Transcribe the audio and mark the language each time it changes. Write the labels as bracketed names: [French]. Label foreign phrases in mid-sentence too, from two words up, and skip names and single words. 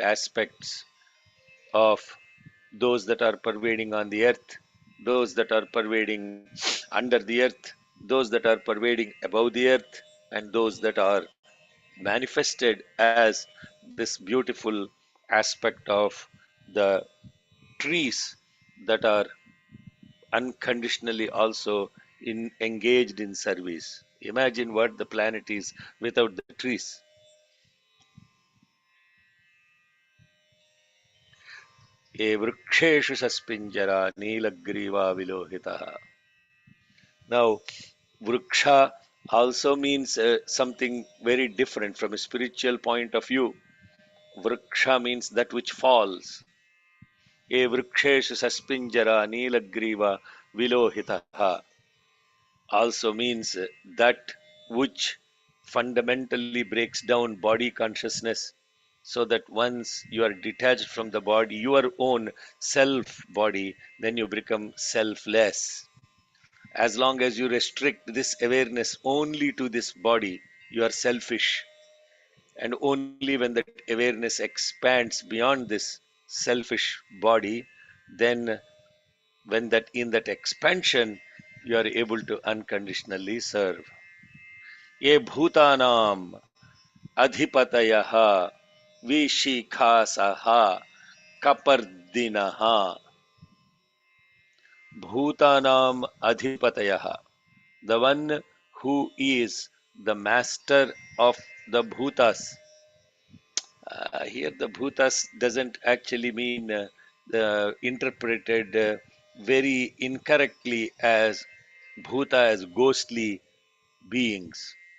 [English] aspects of those that are pervading on the earth, those that are pervading under the earth, those that are pervading above the earth, and those that are manifested as this beautiful aspect of the trees that are unconditionally also engaged in service. Imagine what the planet is without the trees. [Sanskrit] ये वृक्षेषु सस्पिञ्जरा नीलग्रीवा विलोहिता. [English] Now, Vriksha also means something very different from a spiritual point of view. Vriksha means that which falls. [Sanskrit] ये वृक्षेषु सस्पिञ्जरा नीलग्रीवा विलोहिताः [English] also means that which fundamentally breaks down body consciousness so that once you are detached from the body, your own self body, then you become selfless. As long as you restrict this awareness only to this body, you are selfish. And only when that awareness expands beyond this selfish body, then when that in that expansion, you are able to unconditionally serve. [Sanskrit] ये भूतानाम् अधिपतयः विशिखासः कपर्दिनः. भूतानाम् अधिपतयः, [English] the one who is the master of the bhutas. Here, the bhutas doesn't actually mean interpreted very incorrectly as bhuta as ghostly beings.